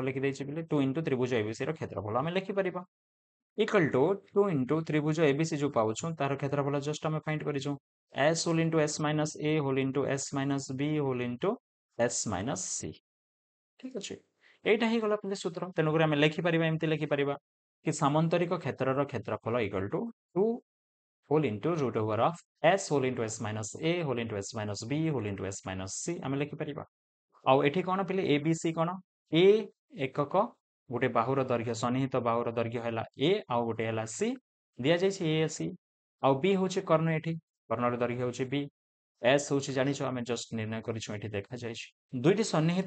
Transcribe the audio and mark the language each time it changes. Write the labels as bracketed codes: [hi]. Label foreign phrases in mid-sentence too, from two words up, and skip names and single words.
[or] ଲେଖିଦେଇଛି ବୋଲି 2 ଇଣ୍ଟୁ ତ୍ରିଭୁଜ ABCର କ୍ଷେତ୍ରଫଳ ଆମେ ଲେଖିପାରିବା [en] equal to 2 into [or] ତ୍ରିଭୁଜ ABC ଯୋଉ ପାଉଛୁ ତାର କ୍ଷେତ୍ରଫଳ ଜଷ୍ଟ ଆମେ ଫାଇଣ୍ଡ କରିଛୁ [en] S whole into S minus A whole into S minus B whole into S minus C [or] ଠିକ ଅଛି ଏଇଟା ହେଇଗଲା ପିଲେ ସୂତ୍ର ତେଣୁକରି ଆମେ ଲେଖିପାରିବା ଏମିତି ଲେଖିପାରିବା କି ସାମନ୍ତରିକ କ୍ଷେତ୍ରର କ୍ଷେତ୍ରଫଳ [en] equal to 2 whole into root over of S whole into S minus A whole into S minus B whole into S minus C [or] ଆମେ ଲେଖିପାରିବା ଆଉ ଏଠି କଣ ପିଲେ ABC କଣ A ଏକକ ଗୋଟେ ବାହୁର ଦୈର୍ଘ୍ୟ ସନ୍ନିହିତ ବାହୁର ଦୈର୍ଘ୍ୟ ହେଲା A ଆଉ ଗୋଟେ ହେଲା C ଦିଆଯାଇଛି AC ଆଉ B ହଉଛି କର୍ଣ୍ଣ ଏଠି କର୍ଣ୍ଣର ଦୈର୍ଘ୍ୟ ହଉଛି B S ହଉଛି ଜାଣିଛ ଆମେ ଜଷ୍ଟ ନିର୍ଣ୍ଣୟ କରିଛୁ ଏଠି ଦେଖାଯାଇଛି ଦୁଇଟି ସନ୍ନିହିତ